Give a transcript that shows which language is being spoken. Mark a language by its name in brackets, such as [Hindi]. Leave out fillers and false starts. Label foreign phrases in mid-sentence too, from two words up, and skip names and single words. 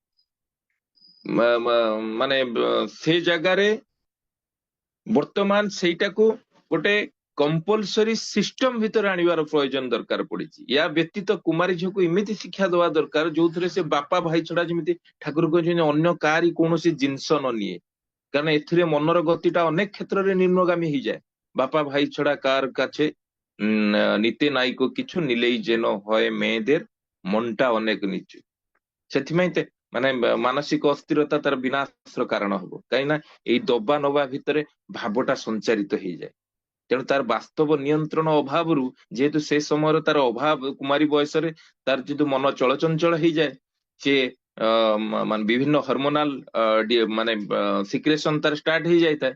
[Odia] ମାନେ ସେ ଜାଗାରେ ବର୍ତ୍ତମାନ ସେଇଟାକୁ ଗୋଟେ [English] compulsory system [Odia] ଭିତରେ ଆଣିବାର ପ୍ରয়োଜନ ଦରକାର ପଡିଛି। ୟା ବ୍ୟତୀତ କୁମାରୀ ଝିଅକୁ ଏମିତି ଶିକ୍ଷା ଦବା ଦରକାର ଯୋଉଥିରେ ସେ ବାପା ଭାଇ ଛଡା, ଯେମିତି ଠାକୁର କହିଛନ୍ତି, ଅନ୍ୟ କାହାରି କୌଣସି ଜିନିଷ ନ ନିଏ। କାରଣ ଏଥିରେ ମନର ଗତିଟା ଅନେକ କ୍ଷେତ୍ରରେ ନିମ୍ନଗାମୀ ହେଇଯାଏ। ବାପା ଭାଇ ଛଡା କାହାର [Bangla] କାছে ନିତେ ନାଇକ কিছু নিলেই যেন হয় মেয়েদের মনটা অনেক নিচু। [Odia] ସେଥିପାଇଁ ମାନେ ମାନସିକ ଅସ୍ଥିରତା ତାର ବିନାଶର କାରଣ ହବ। କାହିଁକି ନା ଏଇ ଦବା ନବା ଭିତରେ ଭାବଟା ସଞ୍ଚାରିତ ହେଇଯାଏ। ତେଣୁ ତାର ବାସ୍ତବ ନିୟନ୍ତ୍ରଣ ଅଭାବରୁ, ଯେହେତୁ ସେ ସମୟର ତାର ଅଭାବ, କୁମାରୀ ବୟସରେ ତାର ଯେହେତୁ ମନ ଚଳଚଞ୍ଚଳ ହେଇଯାଏ, ସେ ମାନେ ବିଭିନ୍ନ ହରମୋନାଲ ମାନେ ସିକ୍ରେସନ ତାର ଷ୍ଟାର୍ଟ ହେଇଯାଇଥାଏ।